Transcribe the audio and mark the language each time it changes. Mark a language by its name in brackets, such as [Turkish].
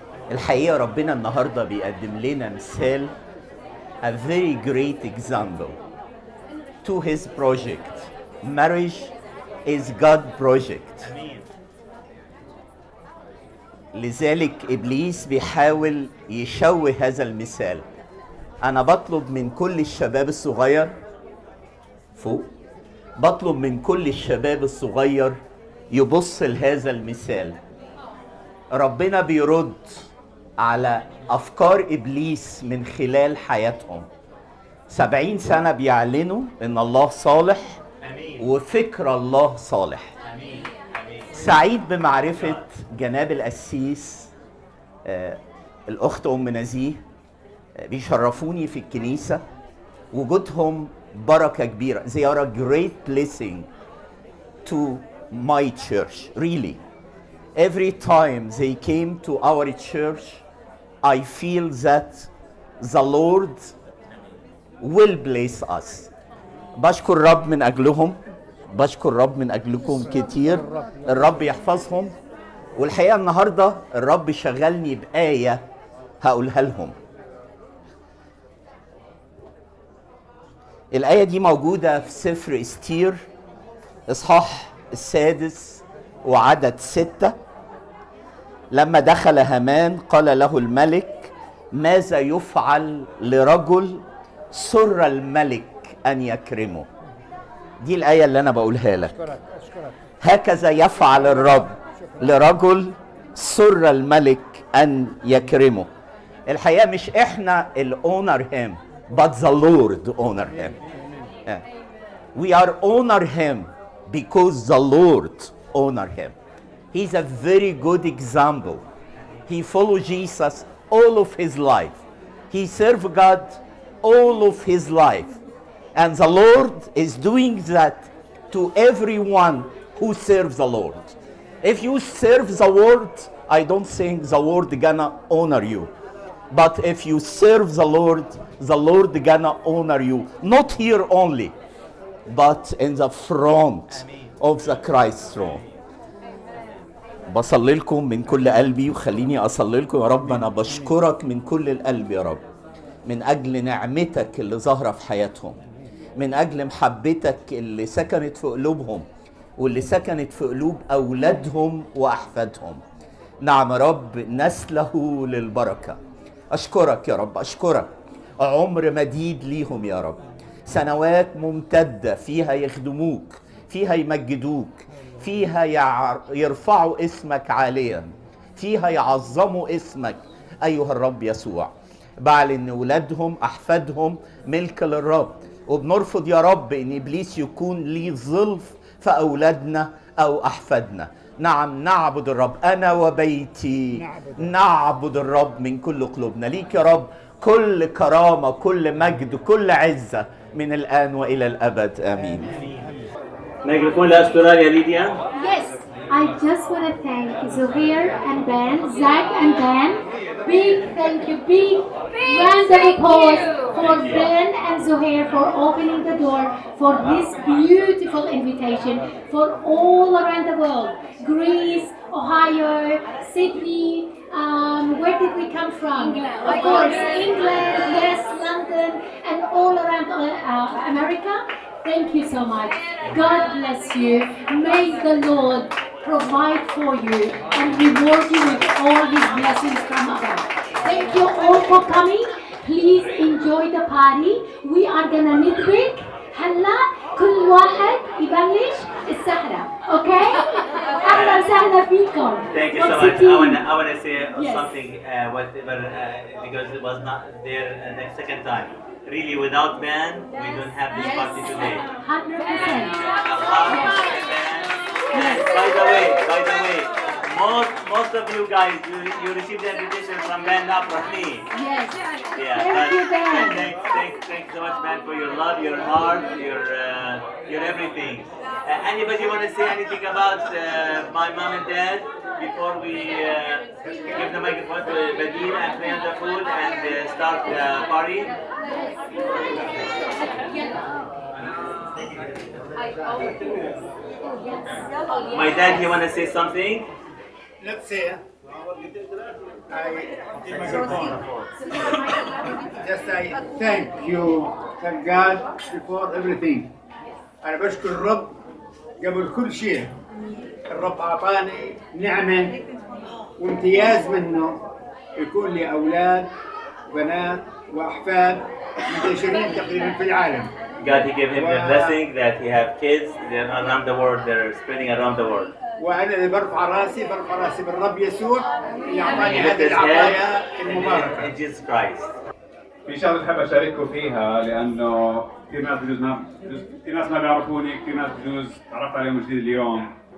[Arabic] الحقيقة ربنا النهاردة بيقدم لنا مثال [English] a very great example to his project. Marriage is God project. [Arabic] لذلك إبليس بيحاول يشوه هذا المثال. أنا بطلب من كل الشباب الصغير فوق، بطلب من كل الشباب الصغير يبص لهذا المثال. ربنا بيرد على أفكار إبليس من خلال حياتهم. 70 سنة بيعلنوا إن الله صالح وفكر الله صالح. سعيد بمعرفة جناب القسيس الأخت أم نزيه، بيشرفوني في الكنيسة. وجودهم بركة كبيرة. [English] They are a great blessing to my church, really. Every time they came to our church, I feel that the Lord will bless us. [Arabic] بشكر الرب من أجلهم، بشكر الرب من أجلكم كتير. الرب يحفظهم. والحقيقة النهاردة الرب شغلني بآية هقولها لهم. الآية دي موجودة في سفر استير إصحاح 6 وعدد 6. لما دخل هامان قال له الملك: ماذا يفعل لرجل سر الملك أن يكرمه؟ دي الآية اللي أنا بقولها لك. هكذا يفعل الرب لرجل سر الملك أن يكرمه. الحقيقة مش إحنا الأونر [English] him, but the Lord honor him. We are honor him because the Lord honor him. He's a very good example. He followed Jesus all of his life. He served God all of his life. And the Lord is doing that to everyone who serves the Lord. If you serve the Lord, I don't think the Lord gonna honor you. But if you serve the Lord gonna honor you. Not here only, but in the front of the Christ throne. [Arabic] بصلي لكم من كل قلبي، وخليني أصلي لكم. يا رب أنا بشكرك من كل القلب يا رب، من أجل نعمتك اللي ظاهرة في حياتهم، من أجل محبتك اللي سكنت في قلوبهم واللي سكنت في قلوب أولادهم وأحفادهم. نعم يا رب، نسله للبركة. أشكرك يا رب، أشكرك. عمر مديد ليهم يا رب، سنوات ممتدة فيها يخدموك، فيها يمجدوك، فيها يرفعوا اسمك عاليا، فيها يعظموا اسمك أيها الرب يسوع. بعلن ان ولادهم احفادهم ملك للرب، وبنرفض يا رب ان ابليس يكون ليه ظلف في اولادنا او احفادنا. نعم نعبد الرب، انا وبيتي نعبد الرب من كل قلوبنا. ليك يا رب كل كرامه، كل مجد، كل عزه من الان والى الابد، امين. ميكروفون لاستراليا ليديا. [English] Yes, I just want to thank Zuhair and Ben, Zach and Ben. Big thank you, big round of applause for Ben and Zuhair for opening the door for this beautiful invitation for all around the world. Greece, Ohio, Sydney, where did we come from? Of course, England, yes, London, and all around America. Thank you so much. God bless you. May the Lord provide for you and reward you with all His blessings from above. Thank you all for coming. Please enjoy the party. We are gonna [Arabic] ندرك هلا كل واحد يبلش السهرة. Okay? أهلا وسهلا فيكم. [English] Thank you so much. I want to say something, whatever, because it was not there the second time. Really, without Ben, we don't have this party today. 100%. By the way, most of you guys, you received the invitation from Ben, not from me. Yes. Yeah. Thank you, Ben. Thanks so much, Ben, for your love, your heart, your everything. Anybody want to say anything about my mom and dad before we give the microphone to Badil and play on the food and start the party? My dad, you want to say something? Let's say I thank you, thank God before everything. [Arabic] أنا بشكر الرب قبل كل شيء. الرب أعطاني نعمة وامتياز منه يكون لي أولاد وبنات وأحفاد منتشرين تقريبا في العالم. [English] God, He gave him the blessing that he have kids around the world. They're spreading around the world. [Arabic] وأنا اللي برفع راسي بالرب يسوع اللي أعطاني هذه العطايا المباركة. [English] In Jesus Christ. [Arabic] في شغله بحب اشارككم فيها لانه كثير ناس في ناس ما بيعرفوني، كثير ناس بجوز تعرفت عليهم جديد اليوم.